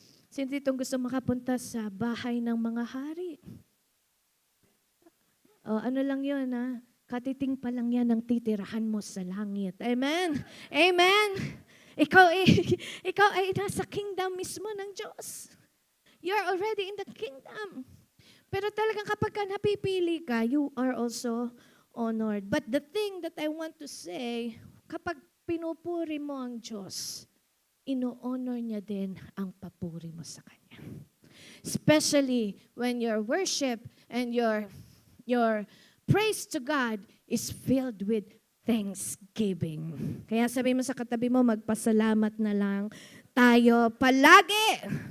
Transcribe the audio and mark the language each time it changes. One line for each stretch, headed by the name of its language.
Filipino: Sino ditong gusto makapunta sa bahay ng mga hari? O, ano lang yun, ha? Katiting pa lang yan ang titirahan mo sa langit. Amen? Amen? Ikaw ay nasa kingdom mismo ng Diyos.
English: You're already in the kingdom.
Filipino: Pero talagang kapag ka napipili ka,
English: you are also honored. But the thing that I want to say,
Filipino: kapag pinupuri mo ang Diyos, ino-honor niya din ang papuri mo sa Kanya.
English: Especially when your worship and your praise to God is filled with thanksgiving.
Filipino: Kaya sabi mo sa katabi mo, magpasalamat na lang tayo palagi.